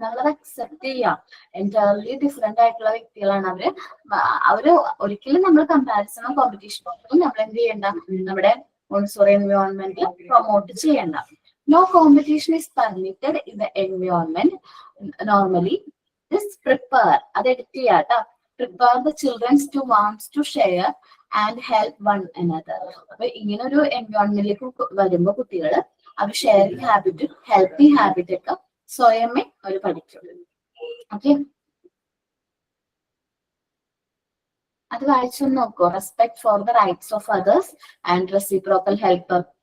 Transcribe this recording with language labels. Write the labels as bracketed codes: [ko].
[ml] നമ്മളത് അക്സെപ്റ്റ് ചെയ്യാം. Entirely different ആയിട്ടുള്ള വ്യക്തികളാണ് അവര് ഒരിക്കലും നമ്മൾ കമ്പാരിസണോ കോമ്പറ്റീഷനോ ഒന്നും നമ്മൾ എന്ത് ചെയ്യണ്ട, നമ്മുടെ മോണ്ടിസോറി എൻവയോൺമെന്റിൽ പ്രൊമോട്ട് ചെയ്യണ്ട. [en] No competition is permitted in the environment normally. [ml] prepare അത് എഡിറ്റ് ചെയ്യാട്ടോ. [en] prepare the children to wants to share and help one another. [ml] അപ്പൊ ഇങ്ങനെ ഒരു എൻവയോൺമെന്റിലേക്ക് വരുമ്പോ കുട്ടികൾ അവർ ഷെയറിംഗ് ഹാബിറ്റും ഹെൽപ്പിംഗ് ഹാബിറ്റ് ഒക്കെ സ്വയമേ അവർ പഠിക്കും. ഓക്കെ, അത് വായിച്ചൊന്ന് നോക്കൂ. [en] Respect for the rights of others and reciprocal help.